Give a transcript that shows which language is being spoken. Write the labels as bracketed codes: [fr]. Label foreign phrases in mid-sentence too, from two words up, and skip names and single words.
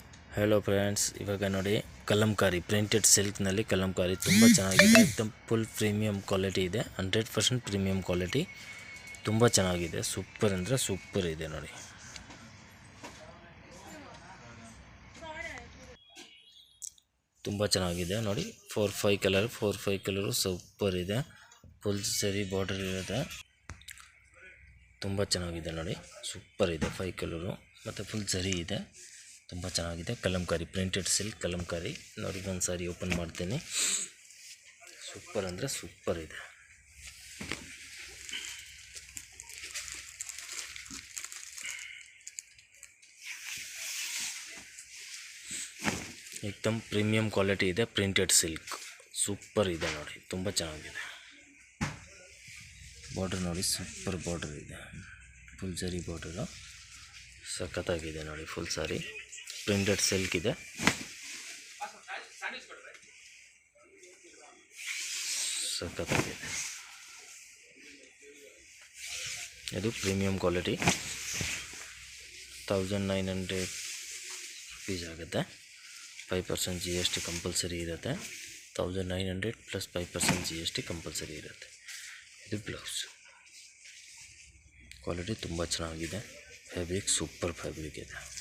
[en] hello friends [kn] ಇವಾಗ ನೋಡಿ ಕಲಂಕಾರಿ [en] printed silk [kn] ನಲ್ಲಿ ಕಲಂಕಾರಿ ತುಂಬ ಚೆನ್ನಾಗಿದೆ ಏಕದಂ [en] full premium quality [kn] ಇದೆ 100% [en] premium quality [kn] ತುಂಬ ಚೆನ್ನಾಗಿದೆ ಸೂಪರ್ ಅಂದ್ರೆ ಸೂಪರ್ ಇದೆ ನೋಡಿ ತುಂಬ ಚೆನ್ನಾಗಿದೆ ನೋಡಿ 4-5 ಕಲರ್ ಸೂಪರ್ ಇದೆ [en] full zari border [kn] ಇರುತ್ತೆ ತುಂಬ ಚೆನ್ನಾಗಿದೆ ನೋಡಿ ಸೂಪರ್ ಇದೆ 5 ಕಲರ್ ಮತ್ತೆ [en] full zari [kn] ಇದೆ ತುಂಬ ಚೆನ್ನಾಗಿದೆ ಕಲಂಕಾರಿ [en] printed silk [kn] ಕಲಂಕಾರಿ ನೋಡಿ ಒಂದು ಸಾರಿ ಓಪನ್ ಮಾಡ್ತೀನಿ ಸೂಪರ್ ಅಂದ್ರೆ ಸೂಪರ್ ಇದೆ एकदम [en] premium quality [kn] ಇದೆ [en] printed silk [kn] ಸೂಪರ್ ಇದೆ ನೋಡಿ ತುಂಬ ಚೆನ್ನಾಗಿದೆ ಬಾರ್ಡರ್ ನೋಡಿ [en] super border [kn] ಇದೆ [en] full zari border [kn] ಸಖತ್ತಾಗಿದೆ ನೋಡಿ [en] full saree printed silk [kn] ಇದೆ ಸಖತ್ತಾಗಿದೆ ಇದು [en] premium quality [kn] 1900 ರೂಪೀಸ್ ಆಗುತ್ತೆ 5% [en] GST compulsory [kn] ಇರುತ್ತೆ 1900 [en] plus 5% GST compulsory [kn] ಇರುತ್ತೆ ಇದು [en] blouse quality [kn] ತುಂಬ ಚೆನ್ನಾಗಿದೆ [en] fabric super fabric [kn] ಇದೆ